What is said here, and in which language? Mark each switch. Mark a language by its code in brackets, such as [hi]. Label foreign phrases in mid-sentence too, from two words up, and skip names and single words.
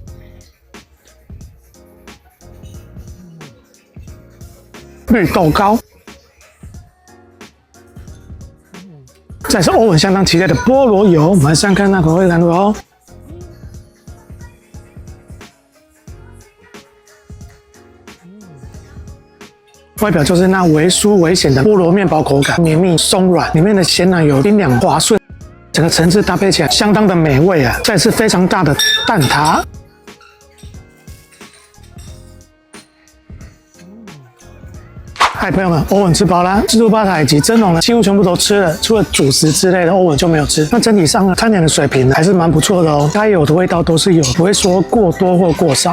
[zh] 綠豆糕，再是歐文相當期待的菠蘿油，我們來上看那口味感如何哦。外表就是那微酥微鹹的菠蘿麵包口感，綿密鬆軟，裡面的鮮奶油冰涼滑順，整個層次搭配起來相當的美味啊！再是非常大的蛋撻。嗨，朋友們，歐文吃飽啦，自助吧台以及蒸籠呢，幾乎全部都吃了，除了主食之類的，歐文就沒有吃。那整體上呢，餐點的水平還是蠻不錯的哦，該有的味道都是有，不會說過多或過少。